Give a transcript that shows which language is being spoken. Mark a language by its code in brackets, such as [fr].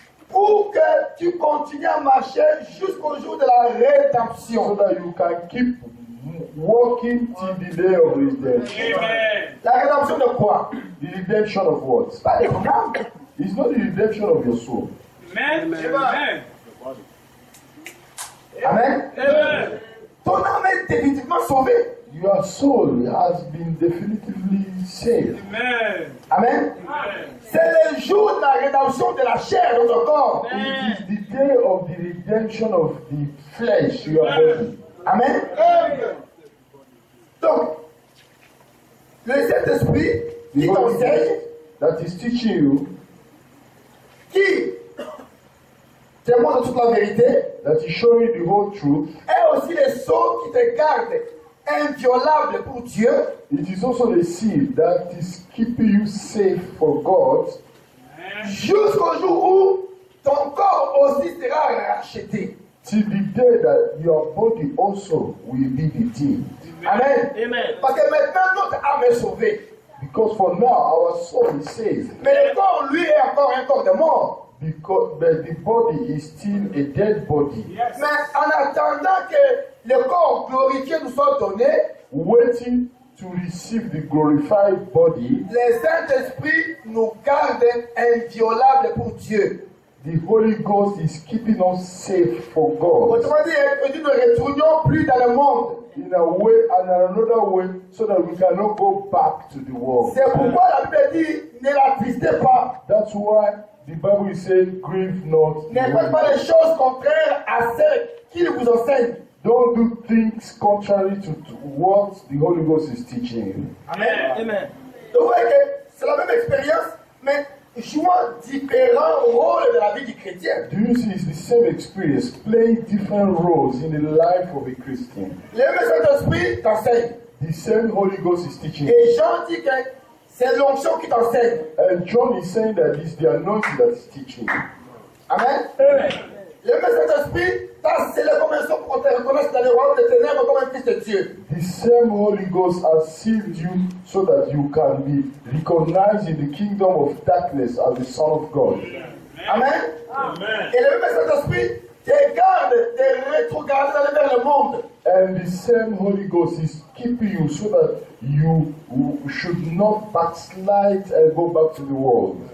[fr] pour que tu continues à marcher jusqu'au jour de la rédemption. [en] so that you can keep walking till the day of redemption. Amen. [fr] La rédemption de quoi? [en] The redemption of what? [fr] Pas de programme. [en] It's not the redemption of your soul. Amen. Amen. Amen. Amen. [fr] Ton âme est définitivement sauvée. [en] Your soul has been definitively saved. Amen. Amen. Amen. [fr] C'est le jour de la rédemption de la chair de ton corps. [en] It is the day of the redemption of the flesh, your body. [fr] Amen. Donc, le Saint-Esprit [en] The [fr] qui [en] Holy [fr] t'enseigne, [en] Ghost that is teaching you, [fr] qui te montre toute la vérité, [en] that is showing the whole truth. [fr] est aussi le sceau qui te garde inviolable pour Dieu, [en] It is also the seal that is keeping you safe for God [fr] jusqu'au jour où ton corps aussi sera racheté. [en] till the day that your body also will be redeemed. Amen. Amen. [fr] Parce que maintenant notre âme est sauvée. [en] Because for now our soul is saved. [fr] Mais le corps, lui, est encore un corps de mort. [en] Because but the body is still a dead body. Yes. [fr] Mais en attendant que le corps glorifié nous soit donné, [en] waiting to receive the glorified body, [fr] le Saint-Esprit nous garde inviolables pour Dieu. [en] the Holy Ghost is keeping us safe for God. [fr] Autrement dit, nous ne retournons plus dans le monde. [en] In a way and another way, so that we cannot go back to the world. [fr] C'est pourquoi la Bible dit, ne l'attristez pas. [en] That's why the Bible is saying, grieve not. [fr] Ne faites pas les choses contraires à celles qu'il vous enseigne. [en] Don't do things contrary to what the Holy Ghost is teaching you. Amen. Amen. [fr] Donc vous voyez que c'est la même expérience, mais jouant différents rôles de la vie du chrétien. [en] Do you see it's the same experience, playing different roles in the life of a Christian? [fr] Le même Saint-Esprit t'enseigne. [en] The same Holy Ghost is teaching you. [fr] Et Jean dit que c'est l'onction qui t'enseigne. [en] And John is saying that it's the anointing that is teaching you. Amen. Amen. [fr] Le même Saint-Esprit t'a scellé comme un sceau pour te reconnaître dans le royaume des ténèbres comme un fils de Dieu. [en] The same Holy Ghost has sealed you so that you can be recognized in the kingdom of darkness as the Son of God. Amen. Amen. [fr] Et le même Saint-Esprit te garde de rétrograder vers le monde. [en] And the same Holy Ghost is keeping you so that you should not backslide and go back to the world.